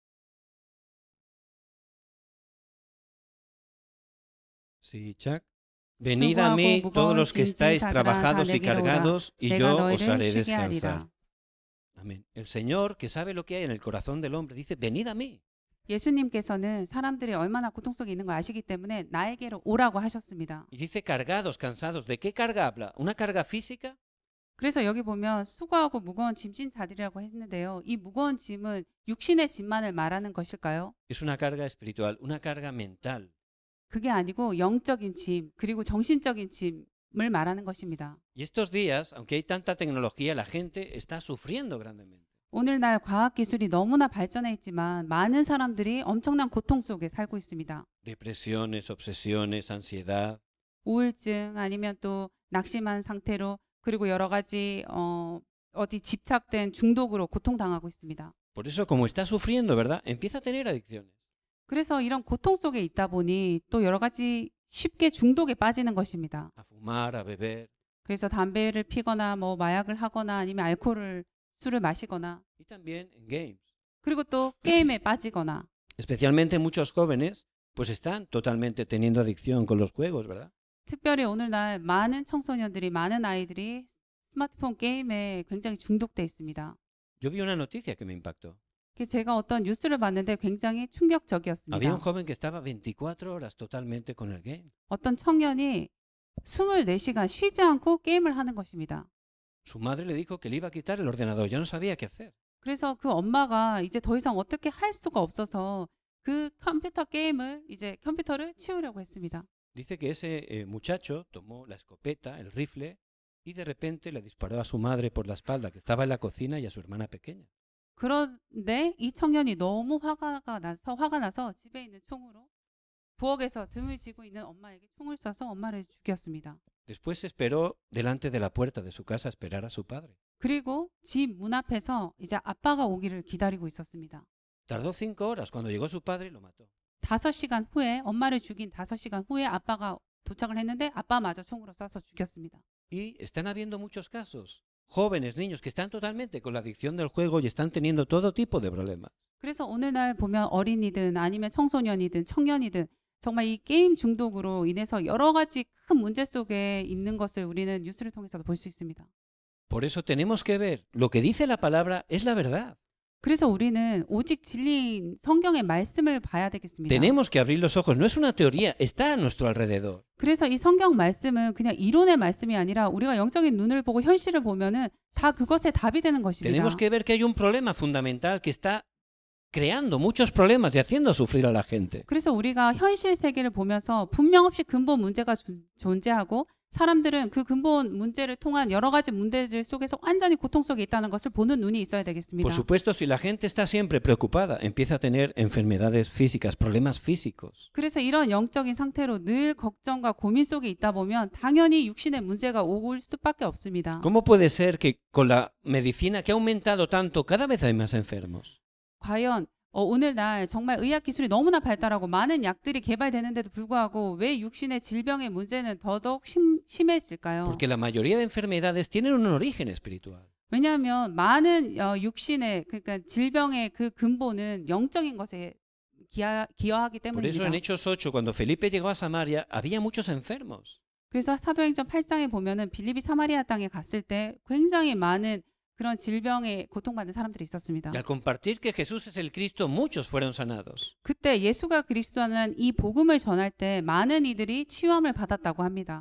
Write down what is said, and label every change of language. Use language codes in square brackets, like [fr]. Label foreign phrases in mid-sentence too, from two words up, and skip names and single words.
[es] Sí, Chuck. Venid a mí [ko] 수고하고 [es] todos [ko] 무거운 [es] los que [ko] 짐진 [es] estáis [ko] 자들아 다 [es] trabajados y [ko] 내게로 오라. [es] cargados y [ko] 내가 [es] yo os [ko] 너희를 [es] haré [ko] 쉬게 하리라. [es] descansar. Amén. El Señor, que sabe lo que hay en el corazón del hombre, dice, venid a mí. [ko] 예수님께서는 사람들이 얼마나 고통 속에 있는 걸 아시기 때문에 나에게로 오라고 하셨습니다. [es] Y dice cargados, cansados. ¿De qué carga habla? ¿Una carga física? [ko] 그래서 여기 보면 수고하고 무거운 짐진 자들이라고 했는데요. 이 무거운 짐은 육신의 짐만을 말하는 것일까요? [es] Es una carga espiritual, una carga mental. [ko] 그게 아니고 영적인 짐, 그리고 정신적인 짐을 말하는 것입니다. [es] Y estos días, aunque hay tanta tecnología, la gente está sufriendo grandemente. [ko] 오늘날 과학기술이 너무나 발전해 있지만 많은 사람들이 엄청난 고통 속에 살고 있습니다. [es] Depresiones, obsesiones, ansiedad. [ko] 우울증 아니면 또 낙심한 상태로 그리고 여러 가지 어디 집착된 중독으로 고통당하고 있습니다. [es] Por eso, como está sufriendo, ¿verdad? Empieza a tener adicciones. [ko] 그래서 이런 고통 속에 있다 보니 또 여러 가지 쉽게 중독에 빠지는 것입니다. [es] A fumar, a beber. [ko] 그래서 담배를 피거나 뭐 마약을 하거나 아니면 술을 마시거나 [es] Y también en games. [ko] 그리고 또 게임에 빠지거나 [es] Especialmente muchos jóvenes, pues están totalmente teniendo adicción con los juegos, ¿verdad? [ko] 특별히 오늘날 많은 청소년들이 많은 아이들이 스마트폰 게임에 굉장히 중독돼 있습니다. [es] Yo vi una noticia que me impactó. [ko] 제가 어떤 뉴스를 봤는데 굉장히 충격적이었습니다. [es] Había un joven que estaba 24 horas totalmente con el game. [ko] 어떤 청년이 24시간 쉬지 않고 게임을 하는 것입니다. [es] Su madre le dijo que le iba a quitar el ordenador, ya no sabía qué hacer. [ko] 그래서 그 엄마가 이제 더 이상 어떻게 할 수가 없어서 그 컴퓨터를 치우려고 했습니다. [es] Dice que ese muchacho tomó la escopeta, el rifle, y de repente le disparó a su madre por la espalda, que estaba en la cocina, y a su hermana pequeña. [ko] 그런데 이 청년이 너무 화가 나서 집에 있는 총으로 부엌에서 등을 지고 있는 엄마에게 총을 쏴서 엄마를 죽였습니다. [es] Después esperó delante de la puerta de su casa a esperar a su padre. [ko] 그리고 집 문 앞에서 이제 아빠가 오기를 기다리고 있었습니다. [es] Tardó 5 horas. Cuando llegó su padre, lo mató. [ko] 5시간 후에 엄마를 죽인 5시간 후에 아빠가 도착을 했는데 아빠마저 총으로 쏴서 죽였습니다. [es] Y están habiendo muchos casos. Jóvenes, niños que están totalmente con la adicción del juego y están teniendo todo tipo de problemas. [ko] 그래서 오늘날 보면 어린이든 아니면 청소년이든 청년이든 정말 이 게임 중독으로 인해서 여러 가지 큰 문제 속에 있는 것을 우리는 뉴스를 통해서도 볼 수 있습니다. [es] Por eso tenemos que ver, lo que dice la palabra es la verdad. [ko] 그래서 우리는 오직 진리인 성경의 말씀을 봐야 되겠습니다. [es] Tenemos que abrir los ojos, no es una teoría, está a nuestro alrededor. [ko] 그래서 이 성경 말씀은 그냥 이론의 말씀이 아니라 우리가 영적인 눈을 보고 현실을 보면은 다 그것에 답이 되는 것입니다. [es] Tenemos que ver que hay un problema fundamental que está creando muchos problemas y haciendo sufrir a la gente. [ko] 그래서 우리가 현실 세계를 보면서 분명 없이 근본 문제가 존재하고 사람들은 그 근본 문제를 통한 여러 가지 문제들 속에서 완전히 고통 속에 있다는 것을 보는 눈이 있어야 되겠습니다. [es] Por supuesto, si la gente está siempre preocupada, empieza a tener enfermedades físicas, problemas físicos. [ko] 그래서 이런 영적인 상태로 늘 걱정과 고민 속에 있다 보면 당연히 육신의 문제가 올 수밖에 없습니다. [es] ¿Cómo puede ser que con la medicina que ha aumentado tanto, cada vez hay más enfermos? [ko] 과연 오늘날 정말 의학 기술이 너무나 발달하고 많은 약들이 개발되는데도 불구하고 왜 육신의 질병의 문제는 더더욱 심해질까요? [es] Porque la mayoría de enfermedades tienen un origen espiritual. [ko] 왜냐하면 많은 육신의 그러니까 질병의 그 근본은 영적인 것에 기여하기 [es] Por eso [ko] 때문입니다. [es] en Hechos 8, cuando Felipe llegó a Samaria, había muchos enfermos. [ko] 그래서 사도행전 8장에 보면은 빌립이 사마리아 땅에 갔을 때 굉장히 많은 그런 질병에 고통받는 사람들이 있었습니다. [es] Y al compartir que Jesús es el Cristo, muchos fueron sanados. [ko] 그때 예수가 그리스도라는 이 복음을 전할 때 많은 이들이 치유함을 받았다고 합니다.